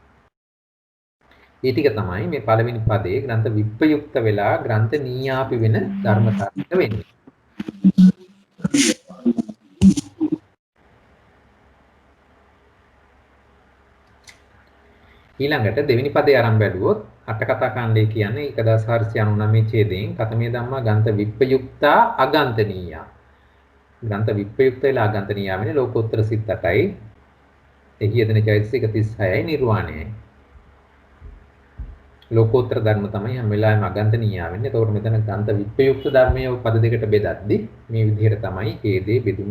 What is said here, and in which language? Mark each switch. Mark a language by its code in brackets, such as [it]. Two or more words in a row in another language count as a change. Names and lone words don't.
[si] මේ ටික තමයි මේ පළවෙනි පදයේ ග්‍රන්ථ විප්‍රයුක්ත වෙලා ග්‍රන්ථ නීයාපි වෙන ධර්මතාවයක වෙන්නේ. ඊළඟට දෙවෙනි පදේ ආරම්භ බැලුවොත් අට කතා කාණ්ඩය කියන්නේ 1499 ඡේදයෙන් [pi] කතමේ ධම්මා ග්‍රන්ථ විප්‍රයුක්තා අගන්තනීයා. [si] ග්‍රන්ථ විප්‍රයුක්ත වෙලා අගන්තනීයා වෙන්නේ ලෝකෝත්තර සිත් 8යි. එහි යෙදෙන චෛතසික 36යි නිර්වාණයයි. ලෝකෝත්තර ධර්ම තමයි හැම වෙලාවෙම අගන්තනීයා වෙන්නේ. ඒතකොට මෙතන ග්‍රන්ථ විප්‍රයුක්ත ධර්මයේ පද දෙකට බෙදද්දි මේ විදිහට තමයි මේ දේ බෙදුනේ.